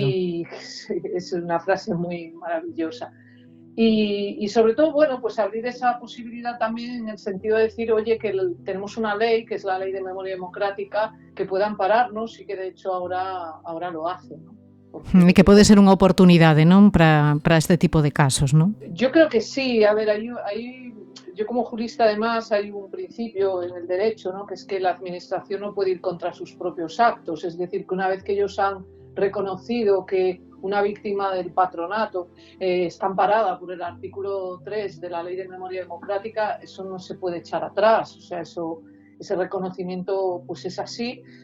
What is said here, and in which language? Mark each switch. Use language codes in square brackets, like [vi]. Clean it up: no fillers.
[es] Y es una frase muy maravillosa. Y sobre todo, bueno, pues abrir esa posibilidad también en el sentido de decir, oye, que tenemos una ley, que es la Ley de Memoria Democrática, que pueda ampararnos y que de hecho ahora lo hace, ¿no? [gl] E que pode ser unha oportunidade, non, para este tipo de casos, non? [es] Yo creo que sí. A ver, yo como jurista además hay un principio en el derecho, ¿no? Que es que la administración no puede ir contra sus propios actos. Es decir, que una vez que ellos han reconocido que una víctima del patronato está amparada por el artículo 3 de la Ley de Memoria Democrática, eso no se puede echar atrás. O sea, ese reconocimiento pues es así.